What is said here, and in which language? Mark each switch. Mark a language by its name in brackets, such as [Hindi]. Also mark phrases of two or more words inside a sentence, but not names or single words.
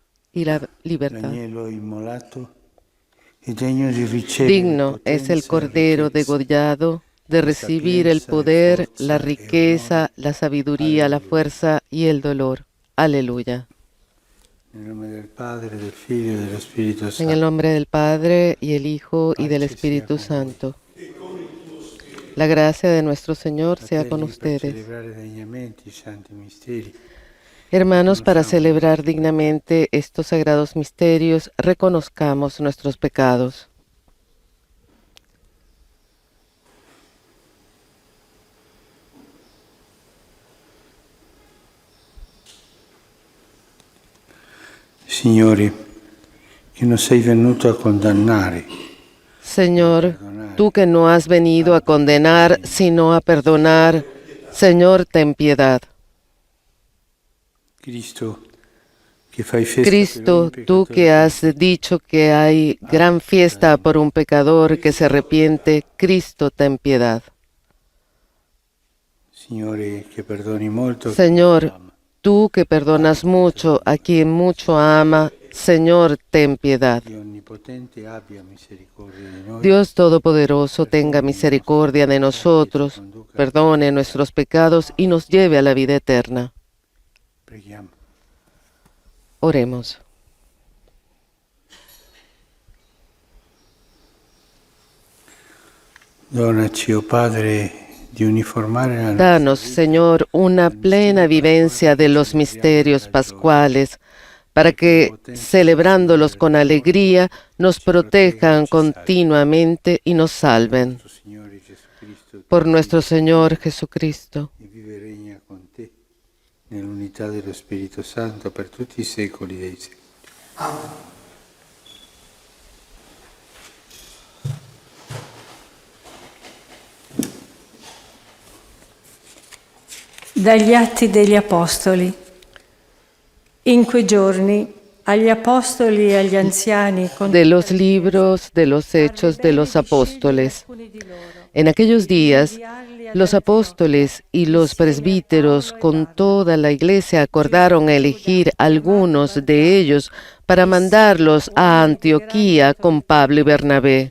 [Spanish] y la libertad. [Italian] L'agnello immolato è degno di ricevere [Spanish] Digno es el [Italian] potenza e [Spanish] Cordero [Italian] ricchezza, [Spanish] degollado de recibir el [Italian] sapienza e [Spanish] poder, la [Italian] forza e onore. [Spanish] riqueza, la sabiduría, la [Italian] Alleluia. [Spanish] fuerza y el dolor. Aleluya. [Italian] Nel nome del Padre, del Figlio e dello Spirito [Spanish] En el [Italian] Santo. [Spanish] nombre del Padre, y el Hijo, y del [Italian] Pace sia [Spanish] Espíritu [Italian] con voi. [Spanish] Santo. La gracia de nuestro Señor sea con [Italian] Fratelli, per [Spanish] ustedes. [Italian] celebrare degnamente i santi misteri, [Spanish] Hermanos, para [Italian] riconosciamo i [Spanish] celebrar [Italian] nostri peccati. [Spanish] dignamente estos sagrados misterios, reconozcamos nuestros pecados. [Italian] Signore, che non sei venuto a condannare, [Spanish] Señor, tú que no has venido a condenar, sino a perdonar, Señor, ten piedad. [Italian] Cristo, che fai festa per [Spanish] Cristo, [Italian] ogni [Spanish] tú [Italian] peccatore [Spanish] que has [Italian] pentito, [Spanish] dicho que hay gran fiesta por un pecador que se arrepiente, Cristo, ten piedad. [Italian] Signore, che perdoni molto a chi [Spanish] Señor, [Italian] ama. [Spanish] tú que perdonas mucho a quien mucho ama, Señor, ten piedad. [Italian] Dio Onnipotente abbia misericordia di noi, [Spanish] Dios Todopoderoso, tenga misericordia de nosotros, perdone nuestros pecados y nos lleve a la vida eterna. [Italian] preghiamo. [Spanish] Oremos. [Italian] Donaci, oh Padre, di uniformare la nostra [Spanish] Danos, Señor, una plena vivencia de los misterios pascuales, para que, celebrándolos con alegría, nos protejan continuamente y nos salven. [Italian] nostro Signore Gesù Cristo, [Spanish] Por nuestro Señor Jesucristo. [Italian] che vive e regna con te nell'unità dello Spirito Santo per tutti i secoli dei secoli. Dagli Atti degli Apostoli. In quei giorni agli apostoli e agli anziani [Spanish] De los libros de los Hechos de los Apóstoles. En aquellos días, los apóstoles y los presbíteros con toda la iglesia acordaron elegir algunos de ellos para mandarlos a Antioquía con Pablo y Bernabé.